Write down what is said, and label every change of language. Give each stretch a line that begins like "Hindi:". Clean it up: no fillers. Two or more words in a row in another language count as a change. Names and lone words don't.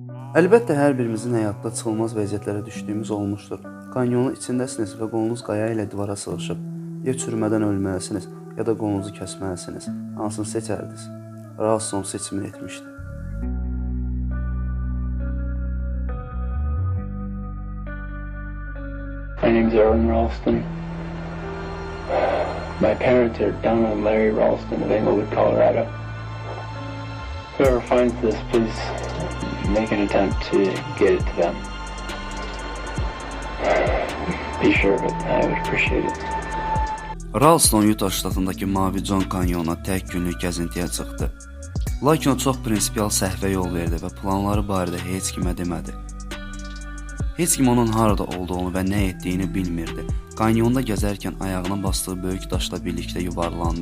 Azerbaijani: Əlbəttə, hər birimizin həyatda çıxılmaz vəziyyətlərə düşdüyümüz olmuşdur. Kanyonun içindəsiniz və qolunuz qaya ilə divara sığışıb. Ya çürümədən ölməlisiniz, ya da qolunuzu kəsməlisiniz. Hansını seçərdiniz? Ralston seçimini etmişdi.
English: My name's Erwin Ralston. My parents are Donna and Larry Ralston of Englewood, Colorado. Whoever finds this, please make an attempt to get it to them. Be sure of it. I would appreciate it.
Azerbaijani: Ralston Utah ştatındakı Mavi John kanyonuna tək günlük gəzintiyə çıxdı. Lakin o çox prinsipial səhvə yol verdi və planları barədə heç kimə demədi. Heç kim onun harada olduğunu və nə etdiyini bilmirdi. Kanyonda gəzərkən ayağına basdığı böyük daşla birlikdə yuvarlandı.